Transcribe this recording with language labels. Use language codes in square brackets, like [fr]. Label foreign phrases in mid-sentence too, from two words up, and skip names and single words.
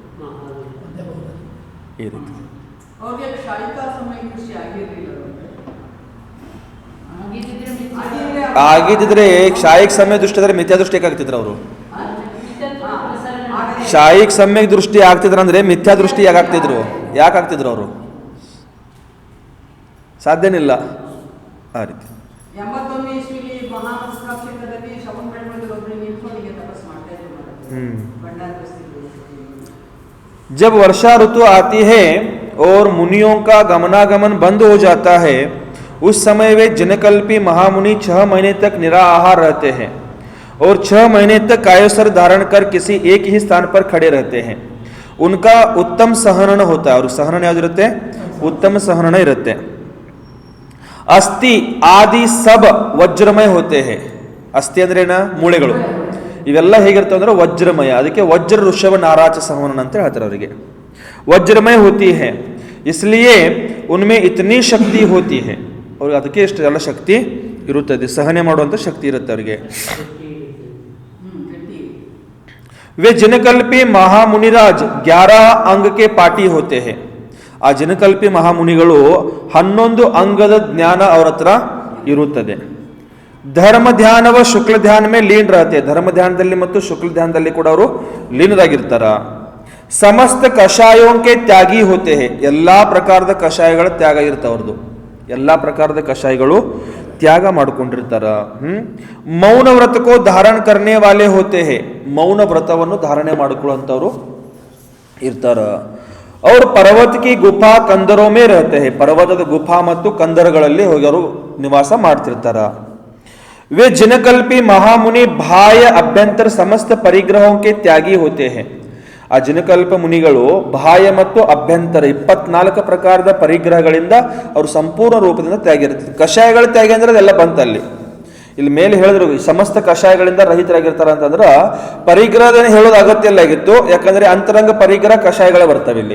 [kn] ಈ ರೀತಿ ಆಗಿದ್ದಿದ್ರೆ ಕ್ಷಾಯಿಕ ಸಮಯ ದೃಷ್ಟಿ ಆದರೆ ಮಿಥ್ಯಾದೃಷ್ಟಿ ಆಗ್ತಿದ್ರು ಅವರು. ಕ್ಷಾಯಿಕ ಸಮಯ ದೃಷ್ಟಿ ಆಗ್ತಿದ್ರು ಅಂದ್ರೆ ಮಿಥ್ಯಾದೃಷ್ಟಿ ಯಾಕೆ ಆಗ್ತಿದ್ರು ಅವರು? ಸಾಧ್ಯನಿಲ್ಲ ಆ ರೀತಿ. [hi] जब वर्षा ऋतु आती है और मुनियों का गमनागमन बंद हो जाता है, उस समय वे जनकल्पी महामुनि 6 महीने तक निराहार रहते हैं और 6 महीने तक कायोसर धारण कर किसी एक ही स्थान पर खड़े रहते हैं. उनका उत्तम सहनन होता है. और सहनन ಯಾವ್ದಿರುತ್ತೆ? उत्तम सहनन ಇರುತ್ತೆ. अस्थि आदि सब वज्रमय होते हैं. [kn] ಅಸ್ಥಿ ಅಂದ್ರೆ ಏನ? ಮೂಳೆಗಳು. ಇವೆಲ್ಲ ಹೇಗಿರ್ತವೆ ಅಂದ್ರೆ ವಜ್ರಮಯ. ಅದಕ್ಕೆ ವಜ್ರ ಋಷಭ ನಾರಾಚ ಸಂವಹನ ಅಂತ ಹೇಳ್ತಾರೆ ಅವರಿಗೆ. [hi] वज्रमय होती है, इसलिए उनमें इतनी शक्ति होती है. [kn] ಅವ್ರಿಗೆ ಅದಕ್ಕೆ ಇಷ್ಟೆಲ್ಲ ಶಕ್ತಿ ಇರುತ್ತದೆ, ಸಹನೆ ಮಾಡುವಂಥ ಶಕ್ತಿ ಇರುತ್ತೆ ಅವರಿಗೆ. [hi] वे जनकल्पी महामुनिराज 11 अंग के पाटी होते हैं. [kn] ಆ ಜನಕಲ್ಪಿ ಮಹಾಮುನಿಗಳು 11 ಅಂಗದ ಜ್ಞಾನ ಅವರ ಹತ್ರ ಇರುತ್ತದೆ. [hi] धर्म ध्यान व शुक्ल ध्यान में लीन रहते [kn] ಧರ್ಮ ಧ್ಯಾನದಲ್ಲಿ ಮತ್ತು ಶುಕ್ಲ ಧ್ಯಾನದಲ್ಲಿ ಕೂಡ ಅವರು ಲೀನರಾಗಿರ್ತಾರ. [hi] समस्त कषायों के त्यागी होते हैं, [kn] ಎಲ್ಲಾ ಪ್ರಕಾರದ ಕಷಾಯಗಳ ತ್ಯಾಗ ಇರ್ತಾವ ಅವ್ರದ್ದು, ಎಲ್ಲಾ ಪ್ರಕಾರದ ಕಷಾಯಗಳು ತ್ಯಾಗ ಮಾಡ್ಕೊಂಡಿರ್ತಾರ. [hi] मौन व्रत को धारण करने वाले होते हैं, [kn] ಮೌನ ವ್ರತವನ್ನು ಧಾರಣೆ ಮಾಡಿಕೊಳ್ಳುವಂಥವ್ರು ಇರ್ತಾರ. ಅವ್ರು [hi] पर्वत के गुफा कंदरों में रहते हैं, [kn] ಪರ್ವತದ ಗುಫಾ ಮತ್ತು ಕಂದರಗಳಲ್ಲಿ ಹೋಗಿ ಅವರು ನಿವಾಸ ಮಾಡ್ತಿರ್ತಾರ. [hi] वे जिनकल्पी महामुनि बाह्य अभ्यंतर समस्त परिग्रहों के त्यागी होते हैं. [kn] ಆ ಜಿನಕಲ್ಪ ಮುನಿಗಳು ಬಾಹ್ಯ ಮತ್ತು ಅಭ್ಯಂತರ 24 ಪ್ರಕಾರದ ಪರಿಗ್ರಹಗಳಿಂದ ಅವರು ಸಂಪೂರ್ಣ ರೂಪದಿಂದ ತ್ಯಾಗಿರ್ತಾರೆ. ಕಷಾಯಗಳ ತ್ಯಾಗಿ ಅಂದ್ರೆ ಅದೆಲ್ಲ ಬಂತಲ್ಲಿ. ಇಲ್ಲಿ ಮೇಲೆ ಹೇಳಿದ್ರು ಸಮಸ್ತ ಕಷಾಯಗಳಿಂದ ರಹಿತರಾಗಿರ್ತಾರ ಅಂತಂದ್ರ ಪರಿಗ್ರಹದ ಹೇಳೋದು ಅಗತ್ಯ ಇಲ್ಲ ಆಗಿತ್ತು, ಯಾಕಂದ್ರೆ ಅಂತರಂಗ ಪರಿಗ್ರಹ ಕಷಾಯಗಳ ಬರ್ತವೆ ಇಲ್ಲಿ.